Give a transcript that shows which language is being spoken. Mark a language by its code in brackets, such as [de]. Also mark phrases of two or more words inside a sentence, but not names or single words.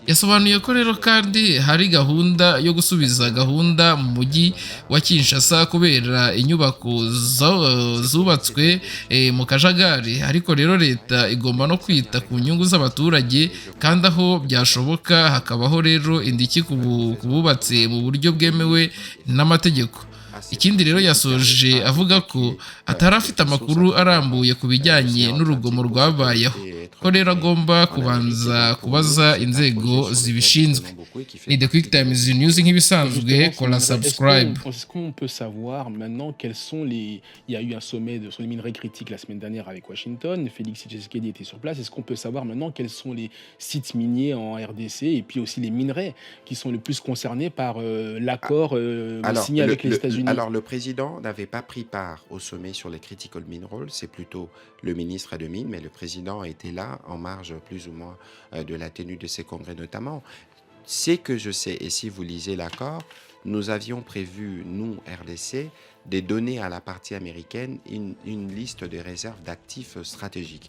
[rw] yasobanuye ko rero kandi hari gahunda yo gusubiza gahunda mu mujyi wa Kinshasa kubera inyubako zubatswe mu kajagari, ariko rero leta igomba no kwita ku nyungu z'abaturage kandi aho byashoboka hakabaho rero indishyi ku bubatse mu buryo bwemewe n'amategeko. Ikindi rero yasoje avuga ko atari afite amakuru arambuye ku bijyanye n'urugomo rwabayeho, ko rero agomba kubanza kubaza inzego zibishinzwe. Ni The Quick Times News nk'ibisanzwe, kora subscribe. [fr] Est-ce qu'on peut savoir maintenant quels sont les... Il y a eu un sommet sur les minerais critiques la semaine dernière avec Washington, Félix Tshisekedi était sur place. Est-ce qu'on peut savoir maintenant quels sont les sites miniers en RDC et puis aussi les minerais qui sont le plus concernés par l'accord signé avec les États-Unis? Alors, le président n'avait pas pris part au sommet sur les [en] critical minerals, [fr] c'est plutôt le ministre de Mines, mais le président était là en marge plus ou moins de la tenue de ces congrès notamment. C'est que je sais, et si vous lisez l'accord, nous avions prévu, nous, RDC, de donner à la partie américaine une liste de réserves d'actifs stratégiques.